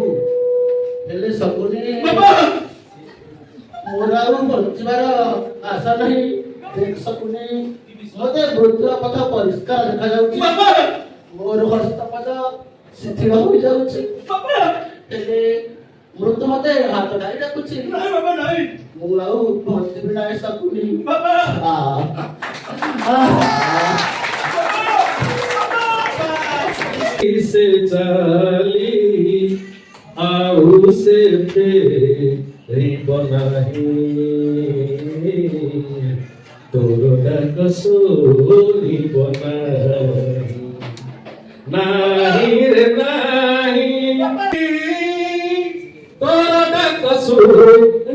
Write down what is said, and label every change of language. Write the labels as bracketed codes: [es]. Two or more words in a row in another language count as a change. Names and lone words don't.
[or] ହେଲେ ସକୁନି ମୋର ଆଉ ବଞ୍ଚିବାର ଆଶା ନାହିଁ। ଦେଖ ସକୁନି ମତେ ମୃତ୍ୟୁର ପଥ ପରିଷ୍କାର ଦେଖାଯାଉଛି। ମୋର ହସ୍ତପଦ ଶିଥିଳ ହୋଇଯାଉଛି। ହେଲେ ମୃତ୍ୟୁ ମତେ ହାତ ଢାଳି ଡାକୁଛି। ମୁଁ ଆଉ ବଞ୍ଚିବି ନାହିଁ ସକୁନି। ସେ ଚାଲି ଆଉ ସେ ଫେରିବ ନାହିଁ ତୋର ଡାକ ଶୁଣିବ ନାହିଁ ରେ ନାହିଁ ତୋର ଡାକ ଶୁଣିବ